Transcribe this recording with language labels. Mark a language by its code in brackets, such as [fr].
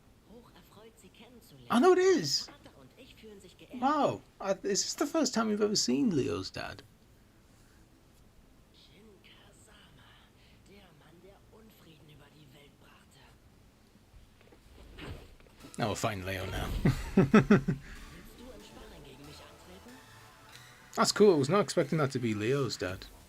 [de] Hocherfreut, Sie kennenzulernen. [en] I know it is. [de] Vater und ich fühlen sich geehrt. [en] Wow. Is this the first time we've ever seen Leo's dad? [de] Shin Kazama, der Mann, der Unfrieden über die Welt brachte. [en] Oh, we'll find Leo now. [de] Willst du im Sparring gegen mich antreten? [en] That's cool. I was not expecting that to be Leo's dad.